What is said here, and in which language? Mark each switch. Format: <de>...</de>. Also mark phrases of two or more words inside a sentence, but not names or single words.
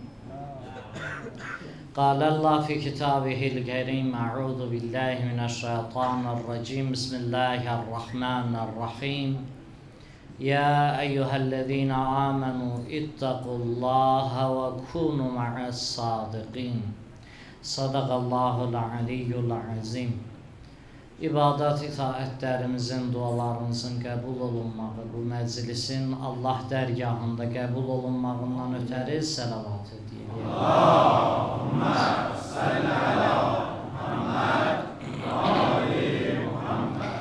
<ar>قال الله في كتابه الكريم: أعوذ بالله من الشيطان الرجيم، بسم الله الرحمن الرحيم. يا أيها الذين آمنوا اتقوا الله وكونوا مع الصادقين. صدق الله العلي العظيم.</ar> <az>İbadat itaətlərimizin, dualarımızın qəbul olunmağı, bu məclisin Allah dərgahında qəbul olunmağından ötəri səlavat edeyim.</az> <ar>اللهم صل على محمد وآل محمد.</ar>